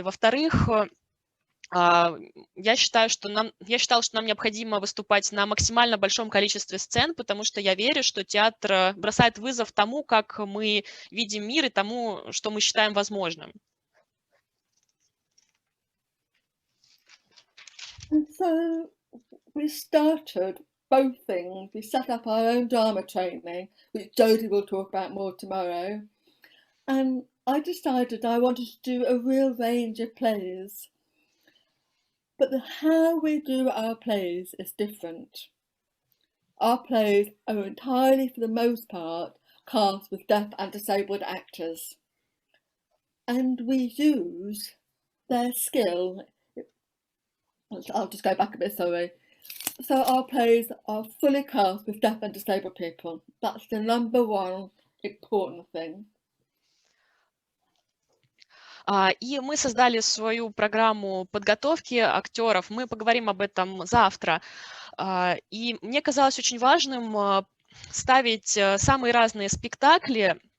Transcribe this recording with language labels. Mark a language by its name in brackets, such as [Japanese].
[Russian] Во-вторых, я считала, что нам необходимо выступать на максимально большом количестве сцен, потому что я верю, что театр бросает вызов тому, как мы видим мир, и тому, что мы считаем возможным. [English] And so we started both things. We set up our own drama training, which Jodie will talk about more tomorrow. And I decided I wanted to do a real range of plays. But how we do our plays is different. Our plays are entirely, for the most part, cast with deaf and disabled actors. And we use their skill. I'll just go back a bit, sorry. So our plays are fully cast with deaf and disabled people. That's the number one important thing. [Russian] И мы создали свою программу подготовки актеров. Мы поговорим об этом завтра. И мне казалось очень важным ставить самые разные спектакли.